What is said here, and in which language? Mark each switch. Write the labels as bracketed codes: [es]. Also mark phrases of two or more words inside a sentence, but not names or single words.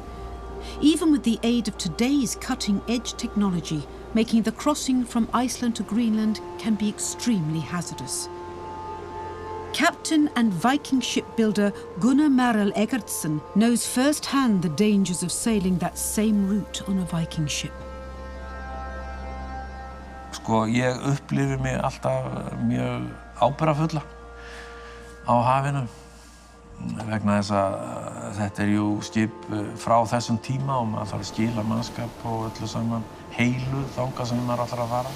[en] Even with the aid of today's cutting-edge technology, making the crossing from Iceland to Greenland can be extremely hazardous. captain and Viking shipbuilder Gunnar Marel Eiriksson knows firsthand the dangers of sailing that same route on a Viking ship. [is] Sko, ég upplifi mig alltaf mjög ábyrgðarfulla á hafinu vegna þess að þetta jú skip frá þessum tíma og maður þarf að skila mannskap og öllu saman heilu þangað sem maður ætlar að fara.